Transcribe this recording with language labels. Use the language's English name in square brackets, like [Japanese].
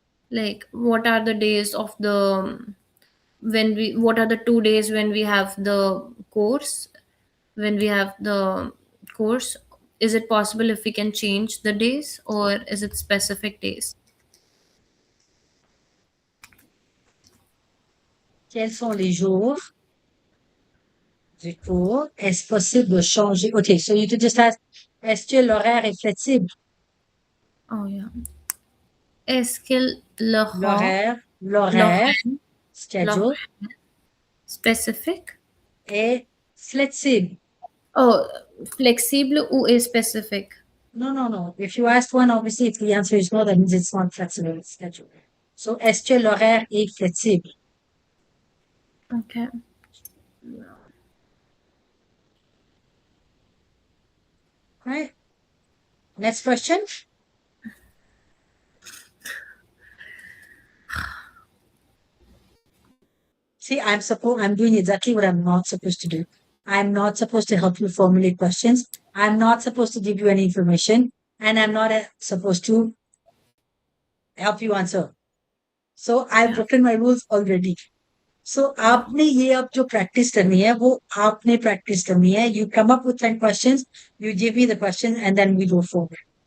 [English] Like what are the days of the what are the 2 days when we have the course? When we have the course, is it possible if we can change the days or is it specific days? [French] Quels sont les jours du cours? Est-ce possible de changer? [English] Okay, so you could just ask, [French] est-ce que l'horaire est flexible? [English] Oh yeah. [French] Est-ce que L'horaire, schedule, spécifique? est flexible. Oh, flexible ou est spécifique? [English] No. If you asked one, obviously, if the answer is no, that means it's not flexible, it's scheduled. [French] So, est-ce que l'horaire est flexible? [English] Okay. Right. Next question. See, I'm doing exactly what I'm not supposed to do. I'm not supposed to help you formulate questions. I'm not supposed to give you any information, and I'm not supposed to help you answer. So I've broken my rules already. [Hindi] So आपने ये अब जो practice करनी है वो आपने practice करनी है. [English] You come up with 10 questions, you give me the questions, and then we go forward.